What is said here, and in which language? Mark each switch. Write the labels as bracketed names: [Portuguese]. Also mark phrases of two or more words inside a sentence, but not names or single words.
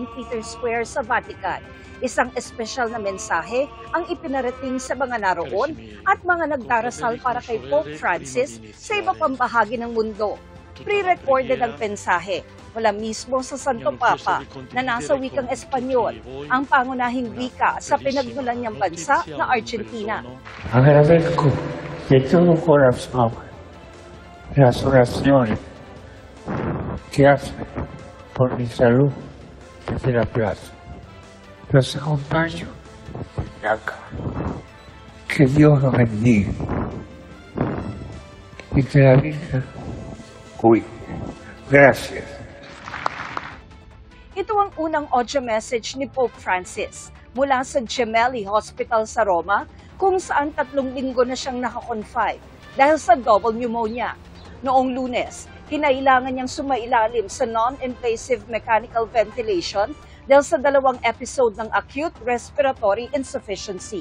[Filipino] Peter's Square sa Vatican, isang espesyal na mensahe ang ipinarating sa mga naroon at mga nagdarasal para kay Pope Francis sa iba pang bahagi ng mundo. Pre-recorded ang mensahe mula mismo sa Santo Papa na nasa wikang Espanyol, ang pangunahing wika sa pinagmulan niyang bansa na Argentina. [Spanish] Agradezco de todo corazón las oraciones que hace por mi salud desde la plaza. Los acompaño acá. Que Dios los bendiga y que la Virgen cuide. Gracias. [Filipino] Ito ang unang audio message ni Pope Francis mula sa Gemelli Hospital sa Roma, kung saan 3 linggo na siyang nakakonfine dahil sa [English] double pneumonia. [Filipino] Noong Lunes, kinailangan niyang sumailalim sa [English] non-invasive mechanical ventilation [Filipino] dahil sa 2 episode ng [English] acute respiratory insufficiency.